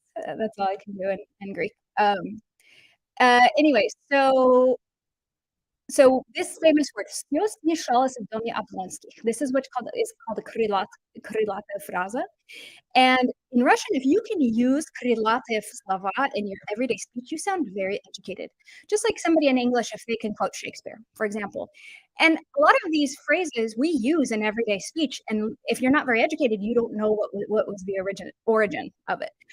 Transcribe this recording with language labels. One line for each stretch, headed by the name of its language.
English: That's all I can do in Greek. Anyway, so So this famous word,
Russian: "Снес мешалось в доме Облонских."
English: This is called a
Russian: крылатая фраза.
English: And in Russian, if you can use
Russian: крылатые слова
English: in your everyday speech, you sound very educated. Just like somebody in English, if they can quote Shakespeare, for example. And a lot of these phrases we use in everyday speech, and if you're not very educated, you don't know what was the origin of it.